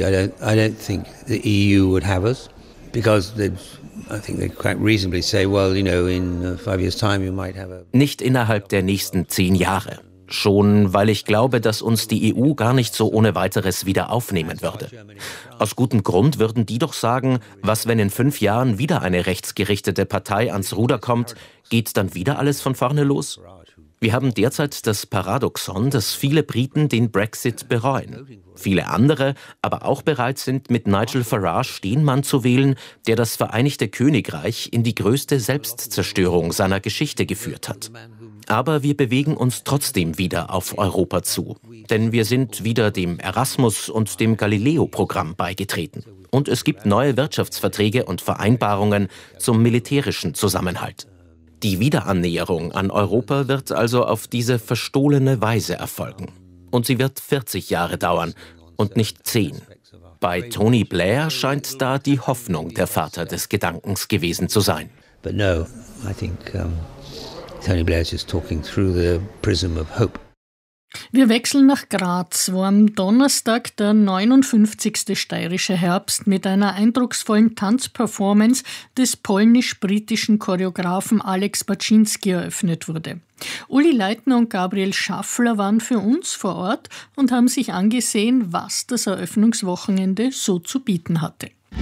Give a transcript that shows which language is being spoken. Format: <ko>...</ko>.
<en>I don't think the EU would have us, because I think they quite reasonably say, well, you know, in 5 years time you might have a.</en> <de>Nicht innerhalb der nächsten 10 Jahre. Schon, weil ich glaube, dass uns die EU gar nicht so ohne weiteres wieder aufnehmen würde. Aus gutem Grund würden die doch sagen, was, wenn in 5 Jahren wieder eine rechtsgerichtete Partei ans Ruder kommt, geht dann wieder alles von vorne los? Wir haben derzeit das Paradoxon, dass viele Briten den Brexit bereuen. Viele andere aber auch bereit sind, mit Nigel Farage den Mann zu wählen, der das Vereinigte Königreich in die größte Selbstzerstörung seiner Geschichte geführt hat. Aber wir bewegen uns trotzdem wieder auf Europa zu. Denn wir sind wieder dem Erasmus- und dem Galileo-Programm beigetreten. Und es gibt neue Wirtschaftsverträge und Vereinbarungen zum militärischen Zusammenhalt. Die Wiederannäherung an Europa wird also auf diese verstohlene Weise erfolgen. Und sie wird 40 Jahre dauern und nicht 10. Bei Tony Blair scheint da die Hoffnung der Vater des Gedankens gewesen zu sein.</de> <en>But no, I think, Tony Blair is just talking through the prism of hope.</en> <de>Wir wechseln nach Graz, wo am Donnerstag der 59. Steirische Herbst mit einer eindrucksvollen Tanzperformance des polnisch-britischen Choreografen Alex Baczynski eröffnet wurde. Uli Leitner und Gabriel Schaffler waren für uns vor Ort und haben sich angesehen, was das Eröffnungswochenende so zu bieten hatte.</de>